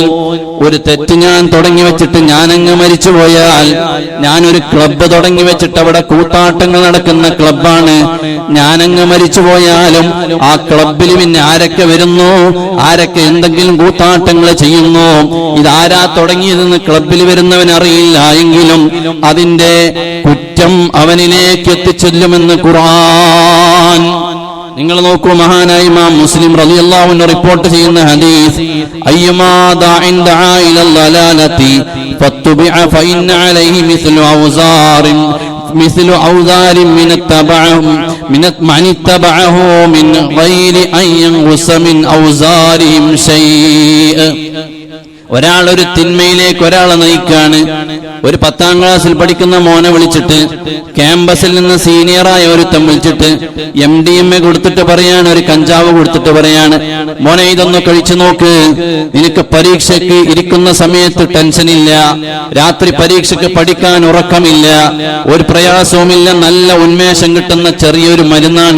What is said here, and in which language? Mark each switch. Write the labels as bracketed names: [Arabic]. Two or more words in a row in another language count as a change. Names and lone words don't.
[Malayalam] ഒരു തെറ്റ് ഞാൻ തുടങ്ങി വെച്ചിട്ട് ഞാനങ്ങ് മരിച്ചു പോയാൽ, ഞാനൊരു ക്ലബ്ബ് തുടങ്ങി വെച്ചിട്ട് അവിടെ കൂത്താട്ടങ്ങൾ നടക്കുന്ന ക്ലബ്ബാണ്, ഞാനങ്ങ് മരിച്ചു പോയാലും ആ ക്ലബ്ബിൽ പിന്നെ ആരൊക്കെ വരുന്നു, ആരൊക്കെ എന്തെങ്കിലും കൂത്താട്ടങ്ങൾ ചെയ്യുന്നു, ഇതാരാ തുടങ്ങിയതെന്ന് ക്ലബ്ബിൽ വരുന്നവൻ അറിയില്ല എങ്കിലും അതിന്റെ കുറ്റം അവനിലേക്ക് എത്തിച്ചെല്ലുമെന്ന് ഖുർആൻ. നിങ്ങൾ നോക്കൂ, മഹാനായ ഇമാം മുസ്ലിം [Arabic] رضي الله عنه [Malayalam] റിപ്പോർട്ട് ചെയ്യുന്ന ഹദീസ്, [Arabic] أيما داع دعا إلى ضلالة فاتبع فإن عليه مثل أوزار مثل أوزار من اتبعه من غير أن ينقص من أوزارهم شيء. [Malayalam] ഒരാൾ ഒരു തിന്മയിലേക്ക് ഒരാളെ നയിക്കാണ്. ഒരു 10-ാം ക്ലാസ്സിൽ പഠിക്കുന്ന മോനെ വിളിച്ചിട്ട്, ക്യാമ്പസിൽ നിന്ന് സീനിയറായ ഒരുത്തം വിളിച്ചിട്ട് MDMA കൊടുത്തിട്ട് പറയാണ്, ഒരു കഞ്ചാവ് കൊടുത്തിട്ട് പറയാണ്, മോനെ ഇതൊന്ന് കഴിച്ചു നോക്ക്, നിനക്ക് പരീക്ഷയ്ക്ക് ഇരിക്കുന്ന സമയത്ത് ടെൻഷനില്ല, രാത്രി പരീക്ഷയ്ക്ക് പഠിക്കാൻ ഉറക്കമില്ല, ഒരു പ്രയാസവുമില്ല, നല്ല ഉന്മേഷം കിട്ടുന്ന ചെറിയൊരു മരുന്നാണ്.